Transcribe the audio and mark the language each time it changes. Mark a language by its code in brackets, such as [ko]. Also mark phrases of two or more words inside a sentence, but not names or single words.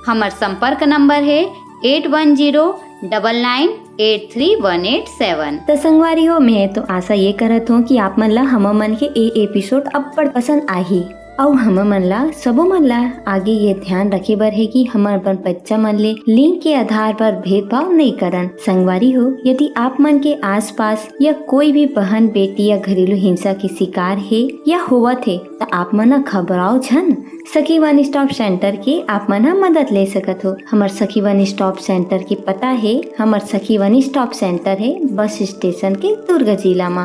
[hne] हमार संपर्क नंबर है 8109983187। तो संगवारी हो, मैं तो आशा ये करत हूँ कि आप मन ला हम मन के ए एपिसोड अब्बड़ पसंद आही और हम मन ला सबो मन ला आगे ये ध्यान रखे बर है कि हमार बन बच्चा मन ले लिंग के आधार पर भेदभाव नहीं करन। संगवारी हो, यदि आप मन के आसपास या कोई भी बहन बेटी या घरेलू हिंसा के शिकार है या होवत है तो आप मन घबराओ झन। सखी वन स्टॉप सेंटर के आप मन मदद ले सकत हो। हमार सखी वन स्टॉप सेंटर के पता है, हमार सखी वन स्टॉप सेंटर है [en] bus station [hne] के दुर्ग जिला में।